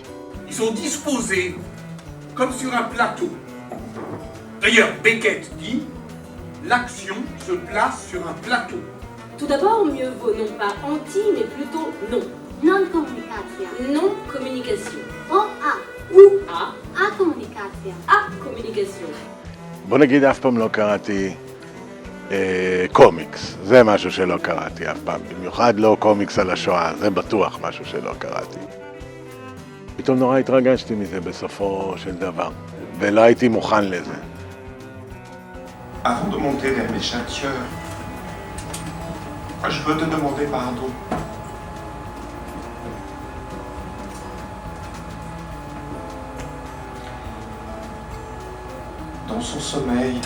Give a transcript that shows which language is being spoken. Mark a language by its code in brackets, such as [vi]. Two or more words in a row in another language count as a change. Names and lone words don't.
[fr] Ils sont disposés comme sur un plateau. D'ailleurs, Beckett dit « l'action se place sur un plateau ». Tout d'abord, mieux vaut non pas anti, mais plutôt non. Non-communication. Non-communication. O-A. ou A. [he] א-קומוניקציה. א-קומוניקציה. בוא נגיד, אף פעם לא קראתי קומיקס. זה משהו שלא קראתי אף פעם. במיוחד לא קומיקס על השואה, זה בטוח משהו שלא קראתי. פתאום נורא התרגשתי מזה בסופו של דבר, ולא הייתי מוכן לזה. [fr] Avant de monter vers mes châtieurs, je veux te demander pardon. Dans son sommeil.